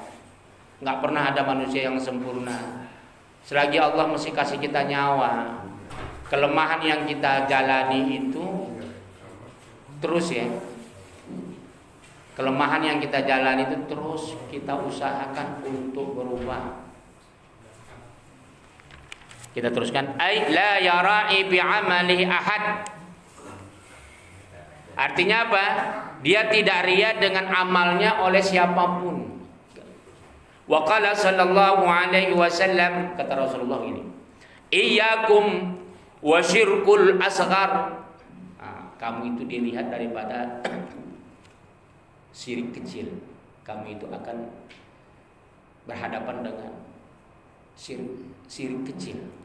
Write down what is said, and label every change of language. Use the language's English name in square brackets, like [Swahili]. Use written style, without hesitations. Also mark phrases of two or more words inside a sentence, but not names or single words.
[Indonesian] Nggak pernah ada manusia yang sempurna. Selagi Allah masih kasih kita nyawa, kelemahan yang kita jalani itu terus ya, kelemahan yang kita jalani itu terus kita usahakan untuk berubah. Kita teruskan, [Arabic] أي لا يرائي بعمله أحد. [Indonesian] Artinya apa? Dia tidak riya dengan amalnya oleh siapapun. [Arabic] وقال صلى الله عليه وسلم, [Indonesian] kata Rasulullah ini, [Arabic] إياكم والشرك الأصغر. [Indonesian] Kamu itu dilihat daripada syirik kecil. Kamu itu akan berhadapan dengan syirik kecil.